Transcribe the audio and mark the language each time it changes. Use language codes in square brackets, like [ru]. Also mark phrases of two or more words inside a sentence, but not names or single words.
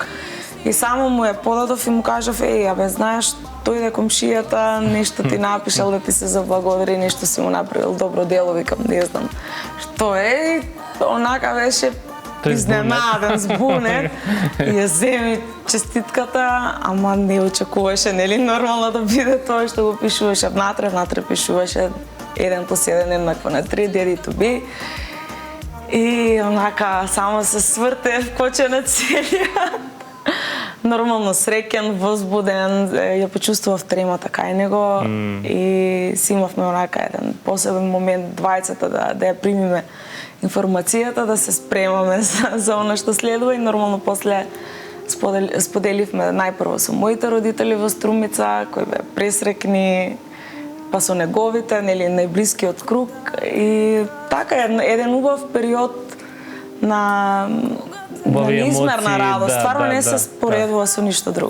[mk] И само му ја подадов и му кажав, абе, знаеш, дојде комшијата, нешто ти напишал да ти се заблагодари, нешто си му направил добро дело, викам, не знам што е. Онака беше изненаден, збунет, и ја земи честитката, ама не очекуваше, нели, нормално да биде тоа што го пишуваше внатре пишуваше 1+1 еднакво на 3, [en] daddy to be. [mk] И онака само се сврте вкочена целиот. Нормално среќен, возбуден, ја почувствував тремата кај него и си имавме онака еден посебен момент двајцата да ја примиме информацијата, да се спремаме за она што следува и нормално после споделивме најпрво со моите родители во Струмица, кои беа пресрекни, па со неговите, нели, најблискиот круг и така еден убав период на неизмерна радост, стварно не се споредува со ништо друго.